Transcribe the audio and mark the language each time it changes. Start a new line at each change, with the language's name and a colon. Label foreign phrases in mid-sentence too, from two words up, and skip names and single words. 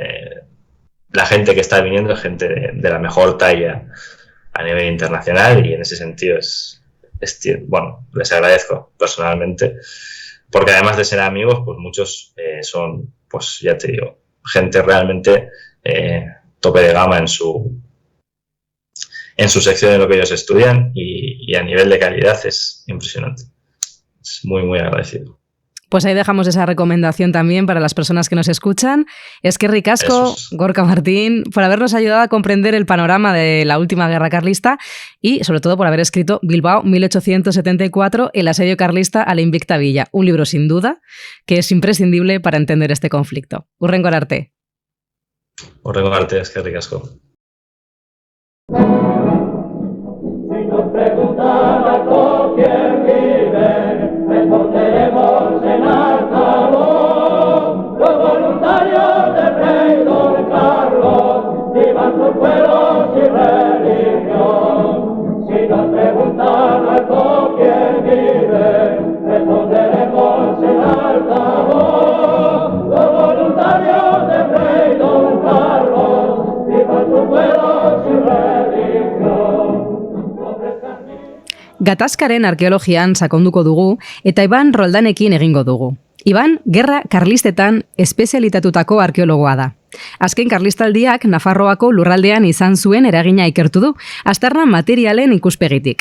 Spanish: la gente que está viniendo es gente de la mejor talla a nivel internacional, y en ese sentido bueno, les agradezco personalmente, porque además de ser amigos, pues muchos son, pues ya te digo, gente realmente tope de gama en su sección de lo que ellos estudian, y a nivel de calidad es impresionante. Es muy, muy agradecido. Pues ahí dejamos esa recomendación también para las personas que nos escuchan.
Basque: Eskerrik asko,
Spanish: Gorka Martín, por habernos ayudado a comprender el panorama de la última guerra carlista y sobre todo por haber escrito Bilbao 1874, el asedio carlista a la invicta villa. Un libro sin duda que es imprescindible para entender este conflicto.
Basque: Hurrengor arte. Hurrengor arte, eskerrik asko.
Spanish: Si nos preguntan a quién vive, responderemos en altavoz. Los voluntarios de Rey Don Carlos, vivan sus pueblos y religión. Si nos preguntan a quién vive, responderemos en altavoz. Los voluntarios de Rey Don Carlos, vivan sus pueblos y religión.
Basque: Gatazkaren arkeologian sakonduko dugu eta Iban Roldanekin egingo dugu. Iban, gerra karlistetan espezialitatutako arkeologoa da. Azken karlistaldiak Nafarroako lurraldean izan zuen eragina ikertu du, aztarna materialen ikuspegitik.